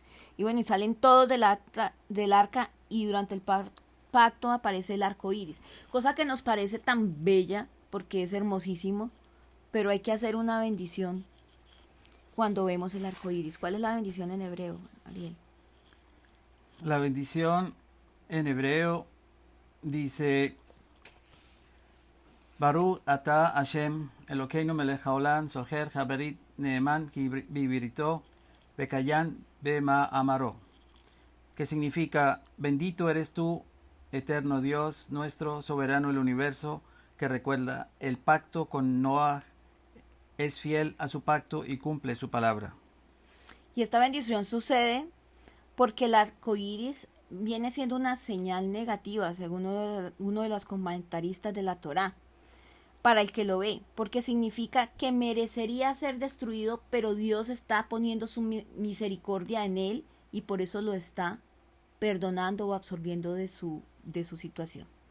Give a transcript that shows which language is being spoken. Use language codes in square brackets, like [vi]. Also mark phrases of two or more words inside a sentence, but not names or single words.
[es] Y bueno, y salen todos del arca y durante el pacto aparece el arco iris, cosa que nos parece tan bella porque es hermosísimo, pero hay que hacer una bendición cuando vemos el arco iris. ¿Cuál es la bendición en hebreo, Ariel? La bendición en hebreo dice: [he] ברוך אתה השם אלוקינו מלך העולם זוכר הברית נאמן כי בבריתו בקיים במאמרו, [es] que significa: bendito eres tú, eterno Dios, nuestro soberano del universo, que recuerda el pacto con Noah, es fiel a su pacto y cumple su palabra. Y esta bendición sucede porque el arco iris viene siendo una señal negativa, según uno de los comentaristas de la Torá, para el que lo ve, porque significa que merecería ser destruido, pero Dios está poniendo su misericordia en él y por eso lo está perdonando o absorbiendo de su situación.